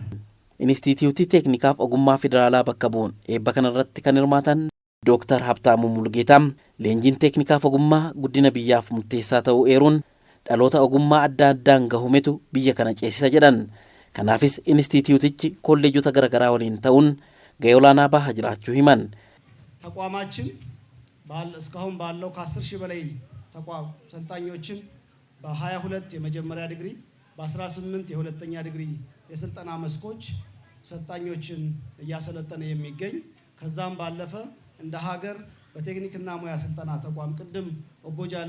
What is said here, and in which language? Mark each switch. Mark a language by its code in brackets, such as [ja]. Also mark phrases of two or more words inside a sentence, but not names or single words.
[om] Inistituutii Teeknikaaf Ogummaa Federaalaa bakka bu'uun eebba kanarratti kan hirmaatan Dr. Habtaamuu Mulgeetaa leenjiin teeknikaaf ogummaa guddina biyyaaf murteessaa ta'uu eeruun dhaloota ogummaa adda addaan gahumetu biyya kana ceesisa jedhan. Kanaafis inistituutichi kolleejjota garaagaraa waliin ta'uun gahee olaanaa bahaa jiraachuu himan. [am] ተቋማችን እስካሁን ባለው ከ10,000 በላይ ተቋም ሰልጣኞችን በ22 የመጀመሪያ ዲግሪ በ18 የሁለተኛ ዲግሪ የስልጠና መስኮች ሰልጣኞችን እያሰለጠነ የሚገኝ ከዛም ባለፈ እንደ ሀገር በቴክኒክና ሙያ ስልጠና ተቋም ቅድም ኦቦጃሌ